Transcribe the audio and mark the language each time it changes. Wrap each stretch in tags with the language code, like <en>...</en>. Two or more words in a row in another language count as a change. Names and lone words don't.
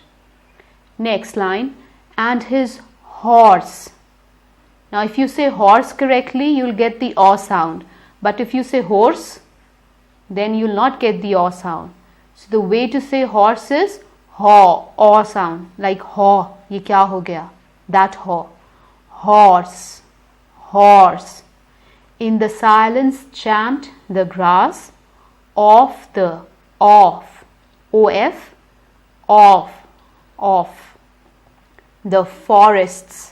<en>Next line, and his horse. Now if you say horse correctly, you'll get the or sound, but if you say horse, then you'll not get the or sound. So the way to say horse is ho, or sound, like</en> <hi>हो, ये क्या हो गया,</hi> <en>that ho. Horse, horse. In the silence champed the grass of the off, of the forests.</en>